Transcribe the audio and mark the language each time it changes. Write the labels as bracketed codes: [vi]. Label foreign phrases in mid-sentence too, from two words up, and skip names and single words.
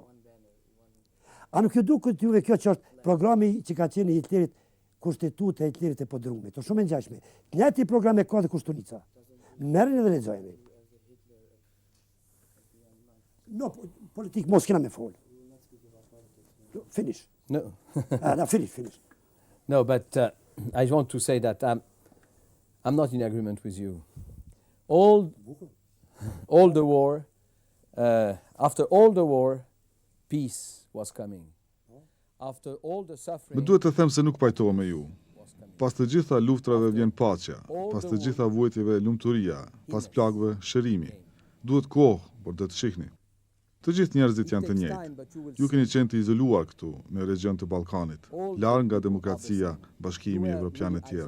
[sq] A nuk ju duket juve kjo që është programi që ka qenë i Hitlerit, Kushtetuta e Hitlerit e podrumit. Është shumë e ngjashme. Njëjti program e ka dhe Kushtunica. Merrni dhe lexojeni. No, politik mos kena me fol. Finish. No. Finish. [en] No, but I want to say that I'm not in agreement with you. All the war, after all the war, peace was coming. After all the suffering. [sq] Më duhet të them se nuk pajtohem me ju. Pas të gjitha luftrave vjen paqja, pas të gjitha vujtjeve lumturia, pas plagëve shërimi. Duhet kohë, por do të shihni. Të gjithë njerëzit janë të njëjtë. Ju keni qenë të izoluar këtu, në region të Ballkanit, larg nga demokracia, bashkimi evropian e tjera.